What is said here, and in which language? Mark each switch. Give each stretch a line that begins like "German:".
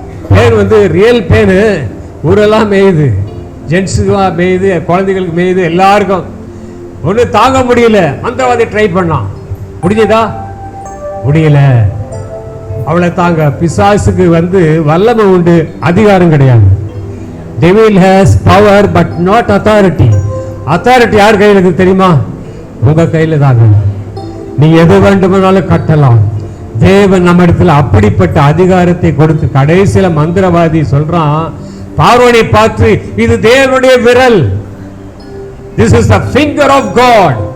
Tamil: Pan வந்து real fan ஊரெல்லாம் மேயுது, ஜென்ஸுக்கு மேயுது, குழந்தைகளுக்கு மேயுது, எல்லாருக்கும். ஒன்று தாங்க முடியல, மந்திரவாதி ட்ரை பண்ணான், முடிஞ்சதா, முடியல. அவளை தாங்க. பிசாசுக்கு வந்து வல்லமை உண்டு, அதிகாரம் கிடையாது.
English: Devil has power but not authority.
Tamil: Authority யார் கையில் இருக்கு தெரியுமா, உங்க கையில தாங்க. நீ எது வேண்டுமானாலும் கட்டலாம். தேவன் நம்ம இடத்துல அப்படிப்பட்ட அதிகாரத்தை கொடுத்து, கடைசியில மந்திரவாதி சொல்றான், பார்வோனை பார்த்து, இது தேவனுடைய விரல்,
English: this is the finger of God.